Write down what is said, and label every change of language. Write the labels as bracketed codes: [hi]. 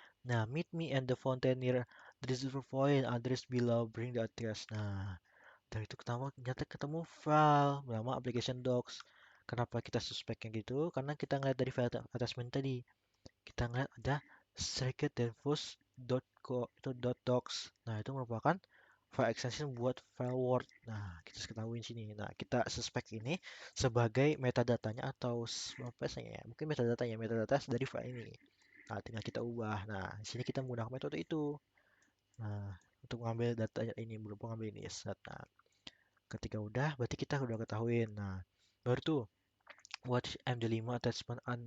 [en] Nah, meet me and the fountain near the reservoir point address below, bring the address. [id] Nah, dari itu ketemu file bernama application docs. Kenapa kita suspeknya gitu? Karena kita ngeliat dari file attachment tadi. Kita ngeliat ada circuitdifuse.co itu .docs. Nah, itu merupakan file extension buat file Word. Nah, kita ketahui sini. Nah, kita suspek ini sebagai metadatanya atau apa saya ya? Mungkin metadata dari file ini. Nah, tinggal kita ubah. Nah, di sini kita menggunakan metode itu. Nah, untuk mengambil data ini, berupa mengambil ini. Set. Nah, ketika udah, berarti kita udah ketahuin. Nah, baru tuh, [en] what is MD5 attachment on.